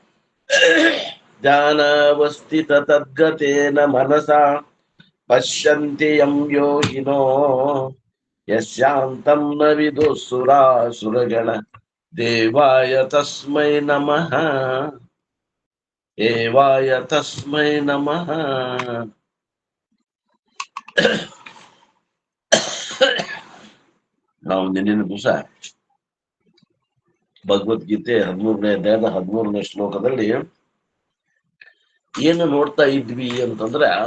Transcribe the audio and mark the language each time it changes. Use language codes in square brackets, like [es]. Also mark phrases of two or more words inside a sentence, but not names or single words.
[sa] ध्यानावस्थिततद्गतेन मनसा पश्यन्ति यं योगिनो यस्यान्तं न विदुः सुरासुरगण देवाय तस्मै नमः देवाय तस्मै नमः। [kn] ನಾವು ನಿನ್ನಿನ ದಿವಸ ಭಗವದ್ಗೀತೆ 13ನೇ ಅಧ್ಯಾಯದ 13ನೇ ಶ್ಲೋಕದಲ್ಲಿ ಏನು ನೋಡ್ತಾ ಇದ್ವಿ ಅಂತಂದ್ರ,